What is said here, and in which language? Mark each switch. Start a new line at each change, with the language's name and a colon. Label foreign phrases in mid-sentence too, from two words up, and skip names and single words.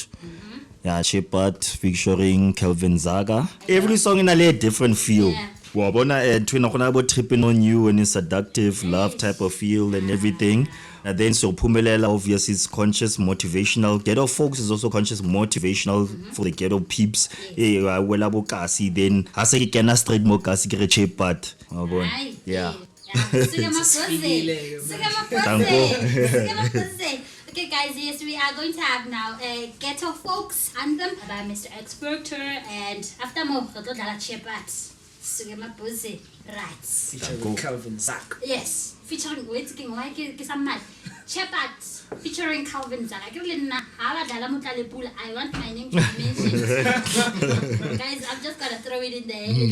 English: Yeah, Chepat featuring Zaka. Every song in a different feel. Yeah. Trippin on you and it's seductive love type of feel and everything. And then Siyophumelela obviously is conscious motivational. Ghetto Folks is also conscious motivational for the ghetto peeps. Then Hasa Kena straight
Southern Sotho: mo kasi kere
English: Chepat. Yeah. Okay guys, yes, we are going to have now a Ghetto Folks Anthem by Mr. Exporter, and after more Chepat. Right. Featuring Zaka. Yes, featuring Chepat featuring Zaka. Motlalepula. I want my name to be mentioned. Guys, I'm just gonna throw it in there.